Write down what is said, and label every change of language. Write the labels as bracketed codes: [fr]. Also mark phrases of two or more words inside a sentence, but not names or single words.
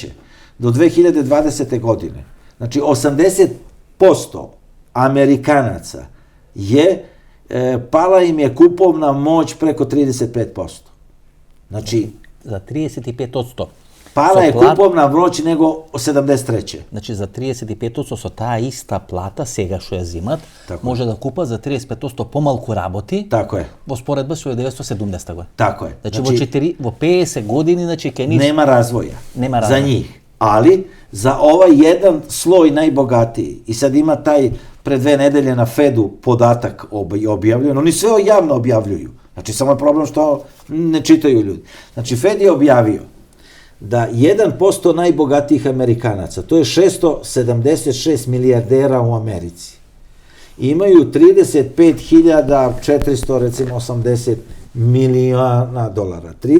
[sr] do 2020. godine, znači 80% Amerikanaca je, pala im je kupovna moć preko 35%. Znači, za 35%. Pala je kupovna moć nego 73. [mk] Значи за 35% со таа иста плата сега што ја зимат, може да купат за 35% помалку работи. Тако е. Во споредба со 1970 година. Тако е. Значи во 50 години, значи ке нема развоја. Нема развоја. [sr] За njih. Ali za ovaj jedan sloj najbogatiji, i sad ima taj pre 2 nedelje na Fedu podatak objavljen, oni sve javno objavljuju. Znači samo je problem što ne čitaju ljudi. Znači Fed je objavio da 1% najbogatijih Amerikanaca, to je 676 milijardera u Americi, imaju 35.400, recimo 80 miliona dolara.